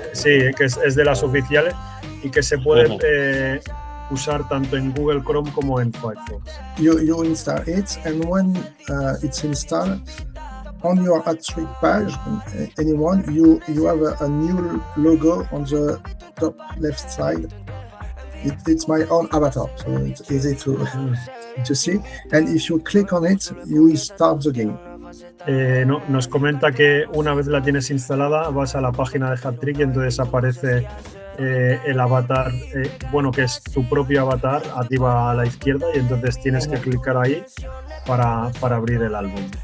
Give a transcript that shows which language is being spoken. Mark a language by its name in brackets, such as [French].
[Spanish] Sí, que es de las oficiales y que se puede usar tanto en Google Chrome como en Firefox. [English] You install it, and when it's installed, on your AdThread page, anyone, you have a new logo on the top left side. It's my own avatar, so it's easy to see. And if you click on it, you will start the game. [Spanish] Nos comenta que una vez la tienes instalada vas a la página de Hat-Trick y entonces aparece el avatar, que es tu propio avatar, arriba a la izquierda, y entonces tienes que clicar ahí para abrir el álbum.